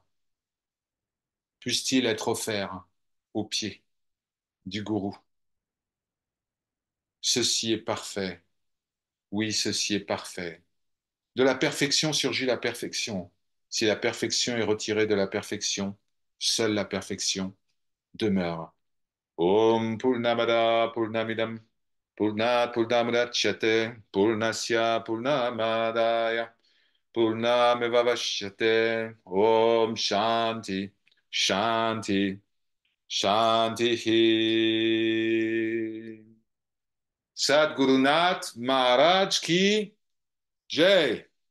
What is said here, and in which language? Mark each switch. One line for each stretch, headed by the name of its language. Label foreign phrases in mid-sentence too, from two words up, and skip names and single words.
French: Puisse-t-il être offert aux pieds du gourou. Ceci est parfait. Oui, ceci est parfait. De la perfection surgit la perfection. Si la perfection est retirée de la perfection, seule la perfection demeure.
Sanskrit: ॐ पूर्णमदः पूर्णमिदं पूर्णात् पूर्णमुदच्यते पूर्णस्य पूर्णमादाय पूर्णमेवावशिष्यते ॐ शान्तिः शान्तिः शान्तिः
Hindi: सद्गुरुनाथ महाराज की जय.